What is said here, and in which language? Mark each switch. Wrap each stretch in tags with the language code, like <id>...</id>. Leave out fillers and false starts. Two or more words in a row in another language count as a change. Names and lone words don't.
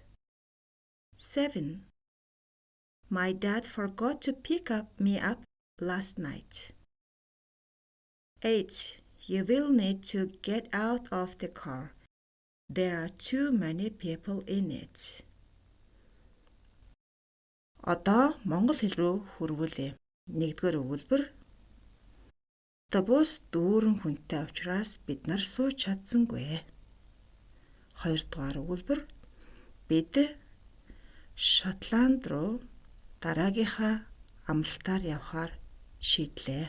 <en>7. My dad forgot to pick me up last night. 8. You will need to get out of the car. There are too many people in it.</en> <mn>Одоо монгол хэл рүү хөрвүүлээ. 1-р өгүүлбэр. Одоо бус дүүрэн хүнтэй учраас бид нар сууж чадсангүй. 2-р өгүүлбэр. Бид Шотланд руу дараагийнхаа амралтаар явхаар шийдлээ.</mn>